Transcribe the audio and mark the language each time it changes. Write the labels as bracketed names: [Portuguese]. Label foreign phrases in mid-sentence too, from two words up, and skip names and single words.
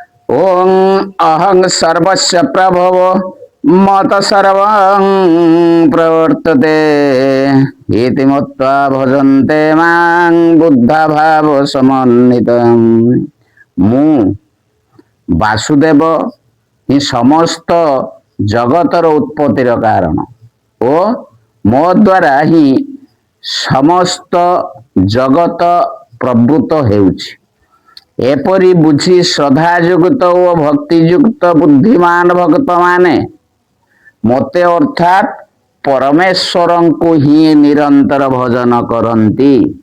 [Sanskrit] ओं अहं सर्वस्य प्रभव मत सर्वं प्रवर्तते इति मत्वा भजन्ते मां बुद्धा भाव समन्वितं। [Odia] ମୁଁ ବାସୁଦେବ ହିଁ ସମସ୍ତ ଜଗତର ଉତ୍ପତ୍ତିର କାରଣ ଓ ମୋ ଦ୍ୱାରା ହିଁ ସମସ୍ତ ଜଗତ ପ୍ରବୃତ ହେଉଛି। ଏପରି ବୁଝି ଶ୍ରଦ୍ଧାଯୁକ୍ତ ଓ ଭକ୍ତିଯୁକ୍ତ ବୁଦ୍ଧିମାନ ଭକ୍ତମାନେ ମୋତେ ଅର୍ଥାତ୍ ପରମେଶ୍ୱରଙ୍କୁ ହିଁ ନିରନ୍ତର ଭଜନ କରନ୍ତି।